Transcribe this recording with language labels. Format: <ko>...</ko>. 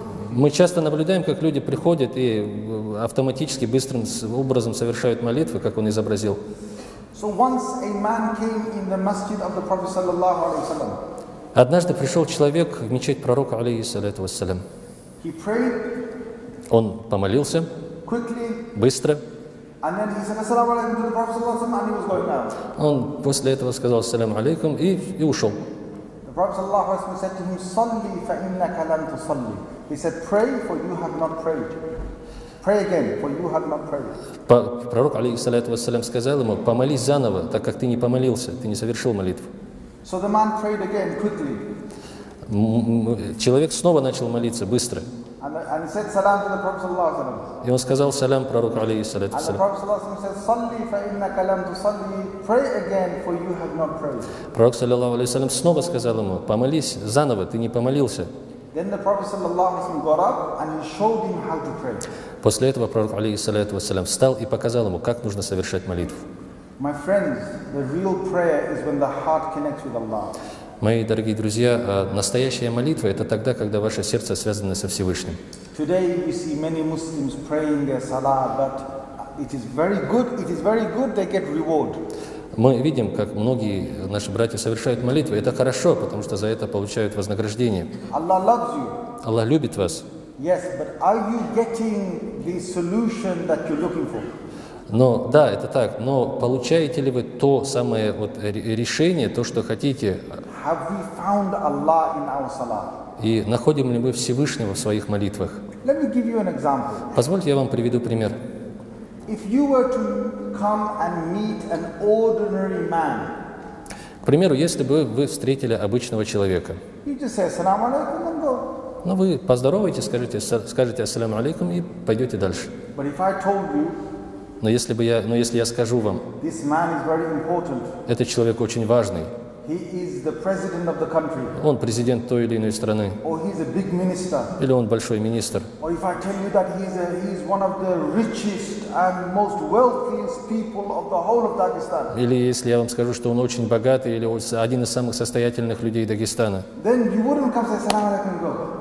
<ru>Мы часто наблюдаем, как люди приходят и автоматически быстрым образом совершают молитвы, как он изобразил.</ru> <en>So once a man came in the masjid of the Prophet sallallahu alaihi wasallam.</en> <ru>Однажды пришел человек в мечеть пророка, алейхиссалату вассалям.</ru> <en>He prayed</en> <ru>Он помолился</ru> <en>quickly,</en> <ru>быстро.</ru> <en>and then he said assalamu alaikum to the Prophet sallallahu alaihi wasallam, and he was going out.</en> <ru>Он после этого сказал ассаляму алейкум и ушел.</ru> <en>The Prophet sallallahu alaihi wasallam said to him,</en> <ar>"Salli fa innaka lam tusalli."</ar> <en>He said, "Pray, for you have not prayed. Pray again, for you have not prayed."</en> <ru>Пророк, алейхиссалату вассалям, сказал ему: помолись заново, так как ты не помолился, ты не совершил молитву.</ru> <en>So the man prayed again quickly.</en> <ru>Человек снова начал молиться быстро.</ru> <en>And he said salam to the Prophet sallallahu alaihi wasallam.</en> <ru>И он сказал салям пророку, алейхиссалату</ru> <en>And the</en> <ru>вассалям.</ru> <en>Prophet sallallahu alaihi wasallam said,</en> <ar>"Salli fa innaka lam tusalli."</ar> <en>Pray again, for you have not prayed.</en> <ru>Пророк, саллаллаху алейхи вассалям, снова сказал ему: помолись заново, ты не помолился.</ru> <en>Then the Prophet sallallahu alaihi wasallam got up and he showed him how to pray.</en> <ru>После этого пророк, алейхиссалату вассалям, встал и показал ему, как нужно совершать молитву.</ru> <en>My friends, the real prayer is when the heart connects with Allah.</en> <ru>Мои дорогие друзья, настоящая молитва – это тогда, когда ваше сердце связано со Всевышним.</ru> <en>Today you see many Muslims praying their salah, but it is very good, they get reward.</en> <ru>Мы видим, как многие наши братья совершают молитвы. Это хорошо, потому что за это получают вознаграждение.</ru> <en>Allah loves you.</en> <ru>Аллах любит вас.</ru> <en>Yes, but are you getting the solution that you're looking for?</en> <ru>Но да, это так. Но получаете ли вы то самое решение, то, что хотите?</ru> <en>Have we found Allah in our salah?</en> <ru>И находим ли мы Всевышнего в своих молитвах?</ru> <en>Let me give you an example.</en> <ru>Позвольте, я вам приведу пример.</ru> <en>If you were to come and meet an ordinary man,</en> <ru>К примеру, если бы вы встретили обычного человека,</ru> <en>you just say assalamu alaikum and go.</en> <ru>но вы поздороваетесь, скажете ассаляму алейкум и пойдете дальше.</ru> <en>But if I told you</en> <ru>Но если я скажу вам,</ru> <en>this man is very important,</en> <ru>этот человек очень важный,</ru> <en>he is the president of the country,</en> <ru>он президент той или иной страны,</ru> <en>or he's a big minister,</en> <ru>или он большой министр,</ru> <en>or if I tell you that he's one of the richest and most wealthiest people of the whole of Dagestan,</en> <ru>или если я вам скажу, что он очень богатый, или один из самых состоятельных людей Дагестана,</ru> <en>then you wouldn't come say assalamu alaikum and go.</en>